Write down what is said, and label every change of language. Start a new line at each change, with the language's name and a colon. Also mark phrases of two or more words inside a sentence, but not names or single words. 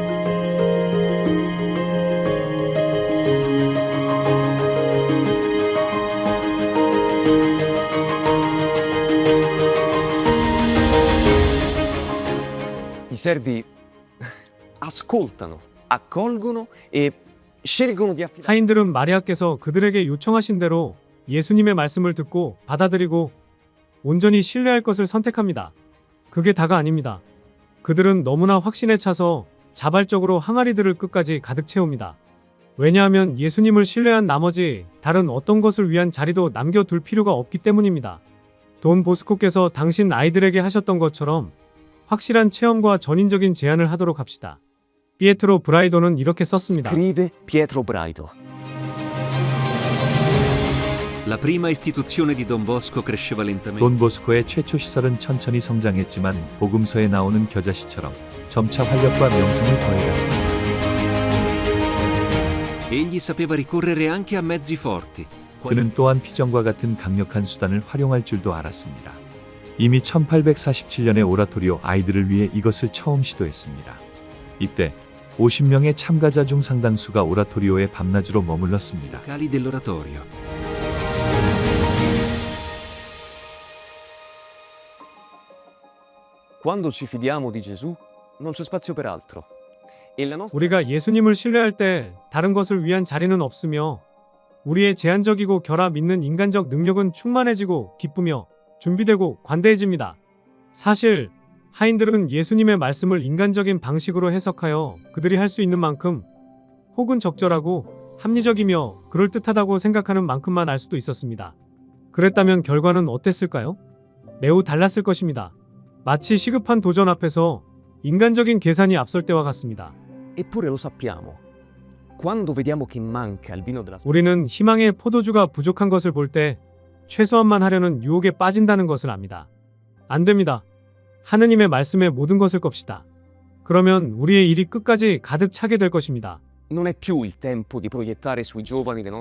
Italian: I servi ascoltano, accolgono e scelgono di affidare.
Korean: 하인들은 마리아께서 그들에게 요청하신 대로 예수님의 말씀을 듣고 받아들이고 온전히 신뢰할 것을 선택합니다. 그게 다가 아닙니다. 그들은 너무나 확신에 차서 자발적으로 항아리들을 끝까지 가득 채웁니다. 왜냐하면 예수님을 신뢰한 나머지 다른 어떤 것을 위한 자리도 남겨둘 필요가 없기 때문입니다. 돈 보스코께서 당신 아이들에게 하셨던 것처럼 확실한 체험과 전인적인 제안을 하도록 합시다. 피에트로 브라이도는 이렇게 썼습니다.
Italian: Scrive Pietro Braido. La prima istituzione di Don Bosco cresceva lentamente.
Korean: 돈 보스코의 최초 시설은 천천히 성장했지만 복음서에 나오는 겨자씨처럼 점차 활력과 명성을 더해갔습니다.
Italian: Egli sapeva ricorrere anche a mezzi forti.
Korean: 그는 또한 피정과 같은 강력한 수단을 활용할 줄도 알았습니다. 이미 1847년에 오라토리오 아이들을 위해 이것을 처음 시도했습니다. 이때 50명의 참가자 중 상당수가 오라토리오에 밤낮으로 머물렀습니다.
Italian: Cali dell'oratorio. Quando ci fidiamo di Gesù, non c'è spazio per altro. E la nostra
Korean: 우리가 예수님을 신뢰할 때 다른 것을 위한 자리는 없으며 우리의 제한적이고 결합 있는 인간적 능력은 충만해지고 기쁘며 준비되고 관대해집니다. 사실 하인들은 예수님의 말씀을 인간적인 방식으로 해석하여 그들이 할 수 있는 만큼 혹은 적절하고 합리적이며 그럴듯하다고 생각하는 만큼만 알 수도 있었습니다. 그랬다면 결과는 어땠을까요? 매우 달랐을 것입니다. 마치 시급한 도전 앞에서 인간적인 계산이 앞설 때와 같습니다.
Italian: Eppure lo sappiamo. Quando vediamo che manca il vino della
Korean: 우리는 희망의 포도주가 부족한 것을 볼 때 최소한만 하려는 유혹에 빠진다는 것을 압니다. 안 됩니다. 하느님의 말씀에 모든 것을 겁시다. 그러면 우리의 일이 끝까지 가득 차게 될 것입니다.
Italian: Non è più il tempo di proiettare sui giovani le nostre